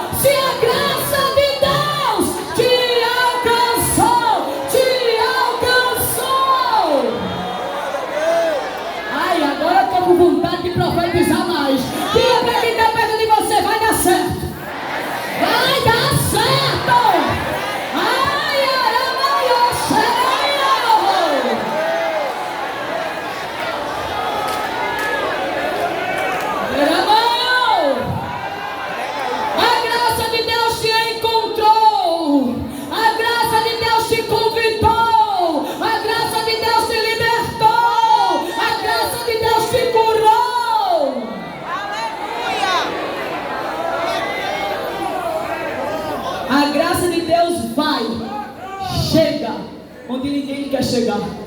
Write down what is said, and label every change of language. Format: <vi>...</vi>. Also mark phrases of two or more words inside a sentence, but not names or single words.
<pt>Se a graça de Deus te alcançou, te alcançou. Ai, agora eu tô com vontade de profetizar mais. Diga para quem está perto de você: vai dar certo. Vai dar certo. Ai, aramaio, sereio. Aramaio. A graça de Deus te encontrou. A graça de Deus te convidou. A graça de Deus te libertou. A graça de Deus te curou. A graça de Deus vai, chega onde ninguém quer chegar.</pt>